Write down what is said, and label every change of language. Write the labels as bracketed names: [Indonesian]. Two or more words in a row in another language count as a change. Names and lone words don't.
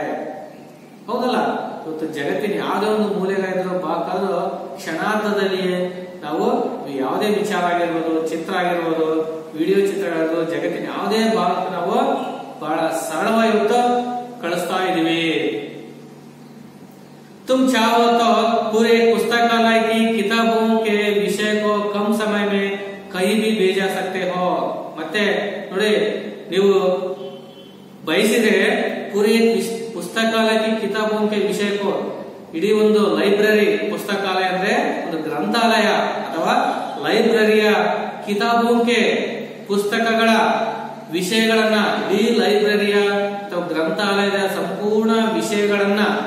[Kannada] ಹೌದಲ್ಲ, ಇವತ್ತು ಜಗತ್ತಿನ ಯಾವುದೇ ಒಂದು ಮೂಲೆಗಾದ್ರೂ ಭಾಗಕ್ಕಾದ್ರೂ ಕ್ಷಣಾರ್ಧದಲ್ಲಿಯೇ ನಾವು ಯಾವುದೇ ವಿಚಾರ ಆಗಿರ್ಬೋದು, ಚಿತ್ರ ಆಗಿರ್ಬೋದು, ವಿಡಿಯೋ ಚಿತ್ರಗಳಿರ್ಬೋದು, ಜಗತ್ತಿನ ಯಾವುದೇ ಭಾಗಕ್ಕೆ ನಾವು ಬಹಳ ಸರಳವಾಗಿ ಇವತ್ತು ಕಳಿಸ್ತಾ ಇದೀವಿ. [Hindi] तुम चाहो तो पूरे पुस्तकालय की किताबों के विषय को कम समय में कहीं भी भेजा सकते हो. [Kannada] ಮತ್ತೆ ನೋಡಿ, ನೀವು ಬಯಸಿದ್ರೆ [Hindi] पूरी पुस्तकालय की किताबों के विषय को, [Kannada] ಇಡೀ ಒಂದು ಲೈಬ್ರರಿ, ಪುಸ್ತಕಾಲಯ ಅಂದ್ರೆ ಒಂದು ಗ್ರಂಥಾಲಯ ಅಥವಾ ಲೈಬ್ರರಿಯ [Hindi] किताबों के [Kannada] ಪುಸ್ತಕಗಳ ವಿಷಯಗಳನ್ನ, ಇಡೀ ಲೈಬ್ರರಿಯ ಅಥವಾ ಗ್ರಂಥಾಲಯದ ಸಂಪೂರ್ಣ ವಿಷಯಗಳನ್ನ